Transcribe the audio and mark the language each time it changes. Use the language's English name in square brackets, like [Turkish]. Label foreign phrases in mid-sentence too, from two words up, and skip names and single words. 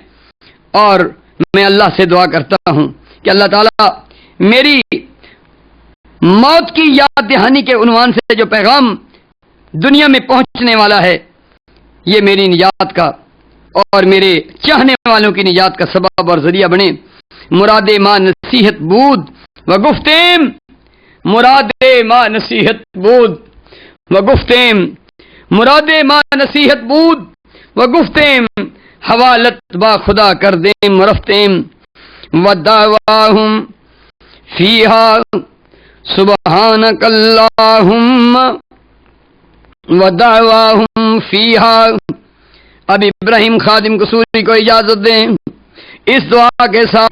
[Urdu] اور میں اللہ سے دعا کرتا ہوں کہ اللہ تعالیٰ میری موت کی یاد دہانی کے عنوان سے جو پیغام دنیا میں پہنچنے والا ہے یہ میری نجات کا اور میرے چاہنے والوں کی نجات کا سبب اور ذریعہ بنے. [Persian] مراد ماں نصیحت بود و گفتیم، مراد ماں نصیحت بود و گفتیم، مراد ماں نصیحت بود و گفتیم حوالت با خدا کر دیں رفتیم [Arabic] ودعواہم فیہا سبحانک اللہم ودعواہم فیہا. [Urdu] اب ابراہیم خادم قصوری کو اجازت دیں اس دعا کے ساتھ.